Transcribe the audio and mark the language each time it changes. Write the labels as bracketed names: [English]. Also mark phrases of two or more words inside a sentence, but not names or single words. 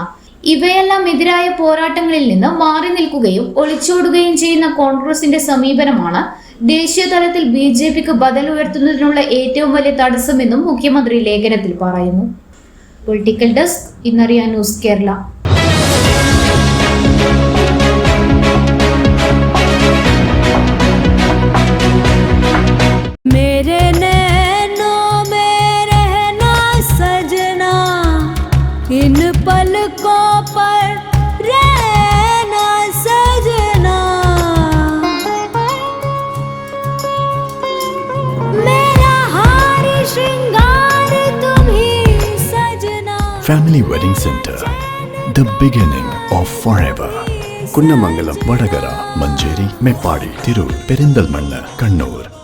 [Malayalam] ഇവയെല്ലാം എതിരായ പോരാട്ടങ്ങളിൽ നിന്ന് മാറി നിൽക്കുകയും ഒളിച്ചോടുകയും ചെയ്യുന്ന കോൺഗ്രസിന്റെ സമീപനമാണ് ദേശീയ തലത്തിൽ ബിജെപിക്ക് ബദൽ ഉയർത്തുന്നതിനുള്ള ഏറ്റവും വലിയ തടസ്സമെന്നും മുഖ്യമന്ത്രി ലേഖനത്തിൽ പറയുന്നു. [English] political desk, [Malayalam] ഇന്നറിയാൻ ന്യൂസ് കേരള. [Hindi] इन पलकों पर रहना सजना, मेरा हार श्रृंगार तुम ही सजना. [English] Family Wedding Center, the beginning of forever. [Malayalam] കുന്നമംഗലം, വടകര, മഞ്ചേരി, മേപ്പാടി, തിരൂർ, പെരിന്തൽമണ്ണ, കണ്ണൂർ.